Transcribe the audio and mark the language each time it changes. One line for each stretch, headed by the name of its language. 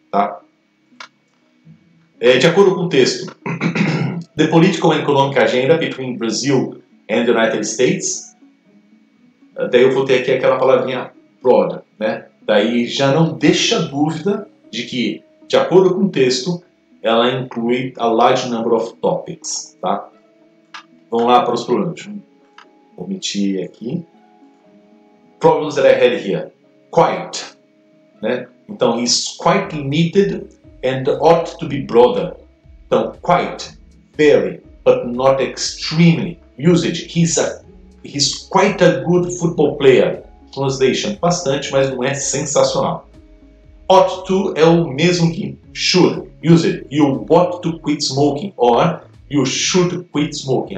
Portuguese: Tá? De acordo com o texto,
English: the political and economic agenda between Brazil and the United States.
Portuguese: Daí eu vou ter aqui aquela palavrinha broad, né? Daí já não deixa dúvida de que, de acordo com o texto, ela inclui
English: a large number of topics,
Portuguese: tá? Vamos lá para os problemas. Vou omitir aqui.
English: Problems that I had here. Quite, né? Então, he's quite limited and ought to be broader. Então, quite, very, but not extremely. Usage, he's quite a good football player.
Portuguese: Translation, bastante, mas não é sensacional. Ought to é o mesmo que should.
English: Usage, you ought to quit smoking or you should quit smoking.